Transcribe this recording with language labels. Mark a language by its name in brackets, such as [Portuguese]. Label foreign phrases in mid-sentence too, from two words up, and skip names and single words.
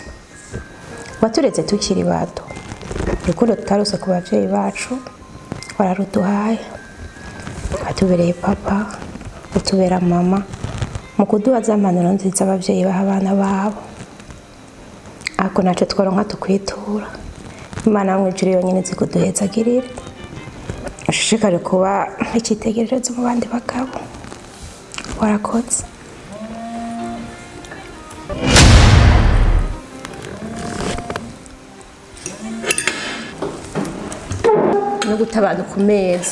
[Rundi] Waturetse tukiri bato. Urukundo tutarose ku bavyeyi bacu wararuduhaye. Watubereye papa, utubera mama, mu kuduha za mpanuro nziza abavyeyi baha abana babo. Ako naco tworonka tukwitura. Imana mu ijuru yonyine izi kuduhezagirira. Ushishikare kuba icyitegererezo mu bandi bagabo. Warakoze. No gutabana ku meza.